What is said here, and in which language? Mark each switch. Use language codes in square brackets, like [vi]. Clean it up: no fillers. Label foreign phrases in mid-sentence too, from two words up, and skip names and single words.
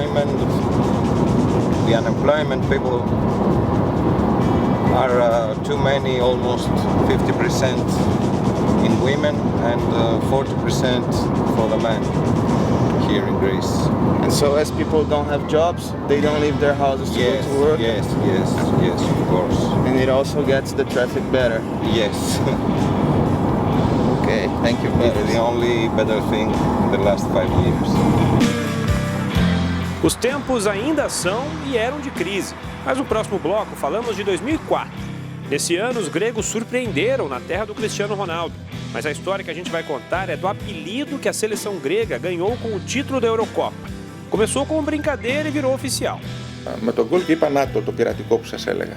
[en] unemployment people are too many, almost 50% in women and 40% for the men here in Greece. And so as people don't have jobs, they don't leave their houses to go to work? Yes, of course. And it also gets the traffic better? Yes. Okay, thank you. It's the only better thing in the last 5 years. [pt] Os tempos ainda são e eram de crise, mas no próximo bloco falamos de 2004. Nesse ano, os gregos surpreenderam na terra do Cristiano Ronaldo. Mas a história que a gente vai contar é do apelido que a seleção grega ganhou com o título da Eurocopa. Começou como brincadeira e virou oficial. [el] Με τον γκολ και είπα να το πειρατικό που σας έλεγα.